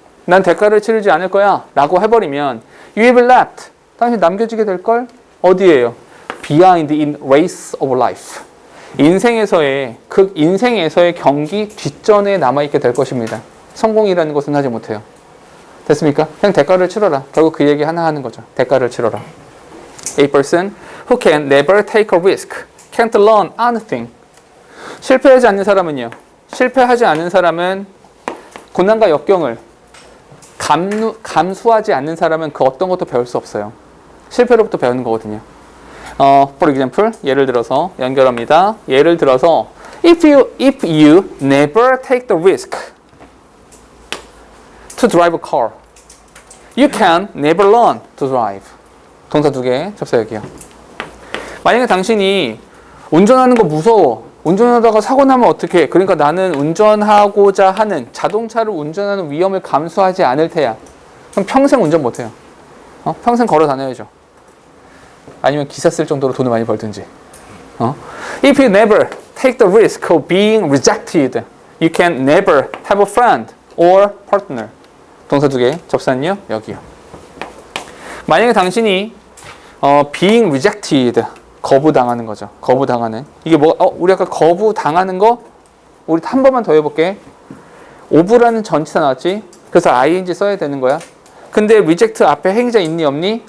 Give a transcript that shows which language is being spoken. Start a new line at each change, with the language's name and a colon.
Korean: 난 대가를 치르지 않을 거야 라고 해버리면
English: you will be left
Korean: 당신 남겨지게 될걸? 어디에요?
English: behind in race of life
Korean: 인생에서의 경기 뒷전에 남아있게 될 것입니다. 성공이라는 것은 하지 못해요. 됐습니까? 그냥 대가를 치러라. 결국 그 얘기 하나 하는 거죠. 대가를 치러라.
English: A person who can never take a risk can't learn anything.
Korean: 실패하지 않는 사람은요. 실패하지 않는 사람은 고난과 역경을 감수하지 않는 사람은 그 어떤 것도 배울 수 없어요. 실패로부터 배우는 거거든요.
English: For example,
Korean: 예를 들어서 연결합니다. 예를 들어서
English: if you never take the risk to drive a car, you can never learn to drive.
Korean: 동사 두 개, 접사 여기요. 만약에 당신이 운전하는 거 무서워. 운전하다가 사고 나면 어떡해? 그러니까 나는 운전하고자 하는 자동차를 운전하는 위험을 감수하지 않을 테야. 그럼 평생 운전 못해요. 평생 걸어 다녀야죠. 아니면 기사 쓸 정도로 돈을 많이 벌든지.
English: If you never take the risk of being rejected, you can never have a friend or partner.
Korean: 동사 두 개, 접사는요? 여기요. 만약에 당신이
English: being rejected,
Korean: 거부당하는 거죠. 거부당하는. 이게 뭐, 우리 아까 거부당하는 거, 우리 한 번만 더 해볼게. of라는 전치사 나왔지? 그래서 ing 써야 되는 거야. 근데 reject 앞에 행위자 있니 없니?